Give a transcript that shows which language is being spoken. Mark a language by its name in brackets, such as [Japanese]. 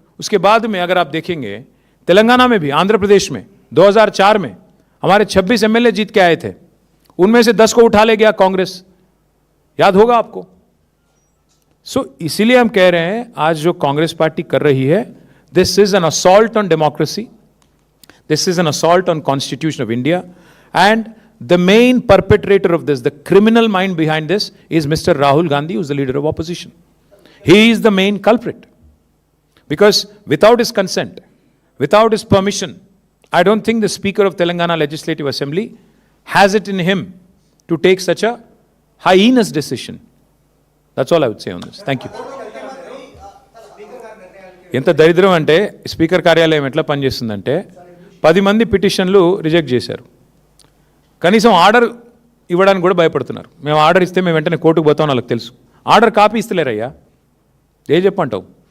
[Hindi] उसके बाद में अगर आप देखेंगे तेलंगाना में भी, आंध्र प्रदेश में 2004 में हमारे 26 एमएलए जीत के आए थे, उनमें से 10 को उठा ले गया कांग्रेस, याद होगा आपको। इसीलिए हम कह रहे हैं आज जो कांग्रेस पार्टी कर रही है, [English] This is an assault on democracy, this is an assault on constitution of India, and the main perpetrator of this, the criminal mind behind this is Mr. Rahul Gandhi, who is the leader of opposition. He is the main culprit. Because without his consent, without his permission, I don't think the Speaker of Telangana Legislative Assembly has it in him to take such a heinous decision. That's all I would say on this. Thank you. [Telugu] ఎంత దరిద్రం అంటే speaker కార్యాలయం ఎట్లా పనిచేస్తుందంటే 10 మంది పిటిషన్లు reject చేశారు, కనీసం order ఇవ్వడానికి కూడా భయపడుతున్నారు. మేము ఆర్డర్ ఇస్తే మేము వెంటనే కోర్టుకు పోతాం, వాళ్ళకి తెలుసు. ఆర్డర్ కాపీ ఇస్తలేరయ్యా, ఏ చెప్పంటావు?